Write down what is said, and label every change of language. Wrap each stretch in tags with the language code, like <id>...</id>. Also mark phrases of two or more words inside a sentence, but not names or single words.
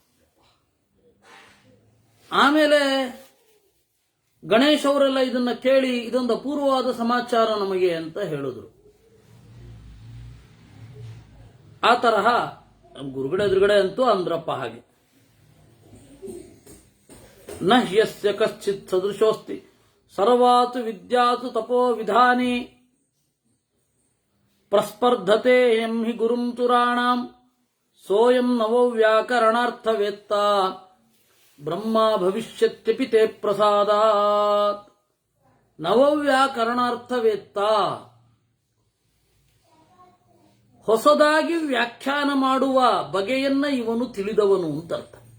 <kn>ಆಮೇಲೆ ಗಣೇಶ್ ಅವರೆಲ್ಲ ಇದನ್ನ ಕೇಳಿ ಇದೊಂದು ಅಪೂರ್ವವಾದ ಸಮಾಚಾರ ನಮಗೆ ಅಂತ ಹೇಳಿದ್ರು. ಆ ತರಹ ನಮ್ಮ ಗುರುಗಡೆ ಎದುರುಗಡೆ ಅಂತೂ ಅಂದ್ರಪ್ಪ ಹಾಗೆ.</kn> <sa>ನ ಹ್ಯಸ್ಯ ಕಶ್ಚಿತ್ ಸದೃಶೋಸ್ತಿ ಸರ್ವಾತು ವಿದ್ಯಾತು ತಪೋ ವಿಧಾನಿ ಪ್ರಸ್ಪರ್ಧತೆ ಎಂ ಹಿ ಗುರುಂ ತುರಾಣಾಂ ಸೋಯಂ ನವೋ ವ್ಯಾಕರಣಾರ್ಥವೇತ್ತ ಬ್ರಹ್ಮ ಭವಿಷ್ಯತ್ಯಪಿ ತೇ ಪ್ರಸಾದಾತ್.</sa> <kn>ನವವ್ಯಾಕರಣಾರ್ಥವೇತ್ತ, ಹೊಸದಾಗಿ ವ್ಯಾಖ್ಯಾನ ಮಾಡುವ ಬಗೆಯನ್ನ ಇವನು ತಿಳಿದವನು ಅಂತ ಅರ್ಥ.</kn>